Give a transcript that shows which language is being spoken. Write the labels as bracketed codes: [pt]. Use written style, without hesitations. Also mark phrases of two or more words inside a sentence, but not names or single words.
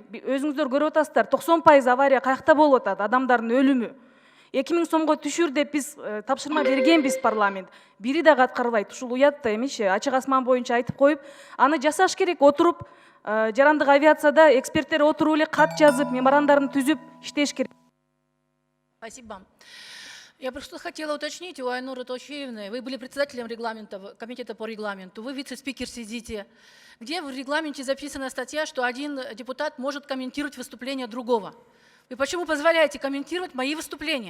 [ky] Өзүңүздөр көрүп атасыздар, 90% авария каякта болуп атат, адамдардын өлүмү. 2000 сомго түшүр деп биз тапшырма бергенбиз парламент. Бири дагы аткарбайт. Ушул уят да эмичи, ачык асман боюнча айтып коюп, аны жасаш керек, отуруп, жарандык авиацияда эксперттер отуруп эле кат жазып, меморандарын түзүп иштеш керек. [ru] Спасибо. Я просто хотела уточнить у Айнуры Тошеевны. Вы были председателем комитета по регламенту, вы вице-спикер сидите. Где в регламенте записана статья, что один депутат может комментировать выступление другого? Вы почему позволяете комментировать мои выступления?